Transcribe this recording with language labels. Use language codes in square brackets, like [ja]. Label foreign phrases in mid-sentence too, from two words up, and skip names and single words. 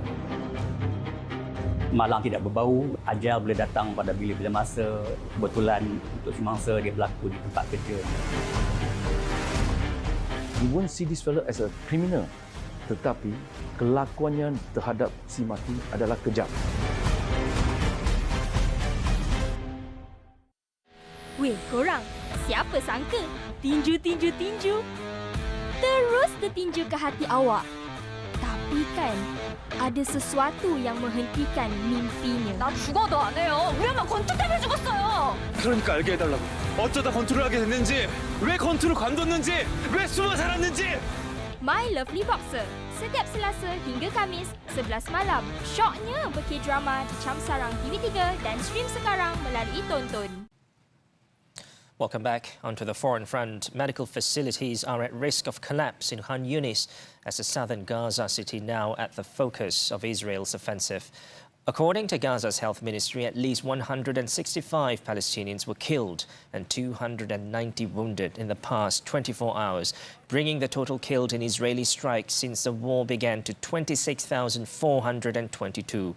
[ms] Malang tidak berbau, ajal boleh datang pada bila-bila masa, kebetulan untuk semangsa dia berlaku di tempat kerja. [en] You won't see this fellow as a criminal, [ms] tetapi kelakuannya terhadap si mati adalah kejam. Weh, korang, siapa sangka tinju terus tertinju ke hati awak. Tapi kan, ada sesuatu yang menghentikan mimpinya. [ko] 나 죽어도 안 해요. 우리 엄마 권투 때문에 죽었어요. 그러니까 알게 해달라고. 어쩌다 권투를 하게 됐는지, 왜 권투를 관뒀는지, 왜 숨어 살았는지. [ms] My Lovely Boxer, setiap Selasa hingga Khamis, 11 malam. Syoknya berk-drama di Cam Sarang TV3 dan stream sekarang melalui Tonton. [en] Welcome back. Onto the Foreign Front. Medical facilities are at risk of collapse in Khan Yunis as the southern Gaza city now at the focus of Israel's offensive. According to Gaza's health ministry, at least 165 Palestinians were killed and 290 wounded in the past 24 hours, bringing the total killed in Israeli strikes since the war began to 26,422.